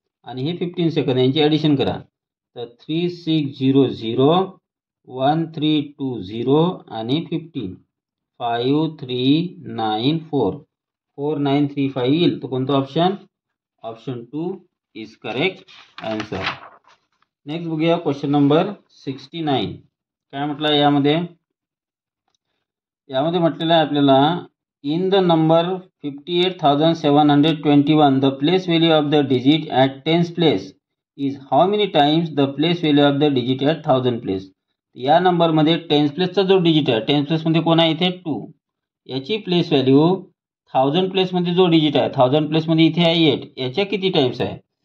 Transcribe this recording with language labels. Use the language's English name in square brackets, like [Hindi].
[Marathi] आणि हे 15 सेकंद यांची ॲडिशन करा. तर 3600 1320 आणि 15, 5394, 4935 येईल. तर कोणतं option, [English] Option 2 is correct answer. [Marathi] Next बघूया क्वेश्चन नंबर 69. काय म्हटलं यामध्ये, म्हटलेलं आहे आपल्याला, [English] In the number 58,721 the place value of the digit at tens place is how many times the place value of the digit at 1000 place. [Marathi] या नंबरमध्ये tense प्लेसचा जो डिजिट आहे, टेन्स प्लेसमध्ये कोण आहे इथे 2, याची प्लेस व्हॅल्यू 1000 प्लेसमध्ये जो डिजिट आहे 1000 प्लेसमध्ये इथे आहे 8, याच्या किती टाइम्स आहे.